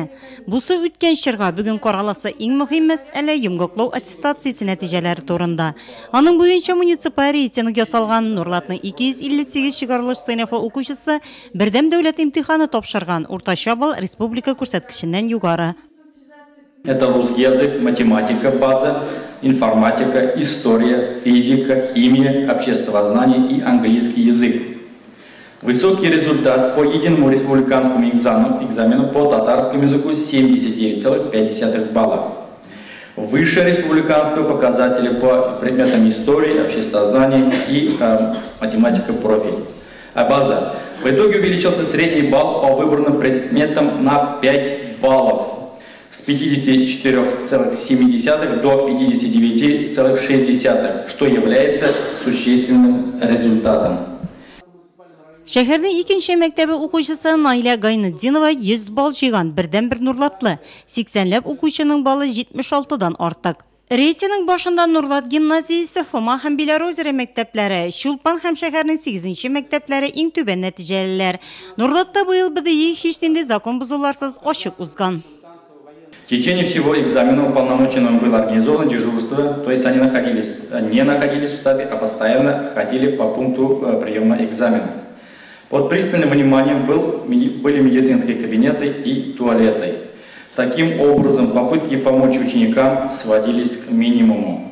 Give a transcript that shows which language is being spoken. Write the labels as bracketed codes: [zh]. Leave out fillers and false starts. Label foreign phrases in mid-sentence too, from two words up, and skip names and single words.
[tt] Бусы үткән чорга бүген караласы иң мөһим мәсьәлә йомгаклау аттестациясе нәтиҗәләре турында. Аның буенча муниципаль рейтинг ясалган Нурлатның 258 чыгарылыш сыйныфы укучысы бердәм дәүләт имтиханы тапшырган, уртача балл республика күрсәткеченнән югары. [ru] Это русский язык, математика, база, информатика, история, физика, химия, обществознание и английский язык. Высокий результат по единому республиканскому экзамену по татарскому языку 79,5 балла. Выше республиканского показателя по предметам истории, обществознания и математика профиль. А база. В итоге увеличился средний балл по выбранным предметам на 5 баллов. С 54,7 до 59,6, что является существенным результатом. [tt] Шәһәрнең икенче мәктәбе укучысы Наилә Гайнетдинова 100 балл җыйган, бердән-бер Нурлатлы. 80ләп укучының баллы 76дан артык. Рейтинг башында Нурлат гимназиясе, Фома һәм Белорозере мәктәпләре, Чулпан һәм шәһәрнең 8нче мәктәпләре иң түбән нәтиҗәлеләр. Нурлатта быел БДИ һич нинди закон бозуларсыз ачык узган. [ru] В течение всего экзамена уполномоченным было организовано дежурство, то есть они не находились в штабе, а постоянно ходили по пункту приема экзамена. Под пристальным вниманием были медицинские кабинеты и туалеты. Таким образом, попытки помочь ученикам сводились к минимуму.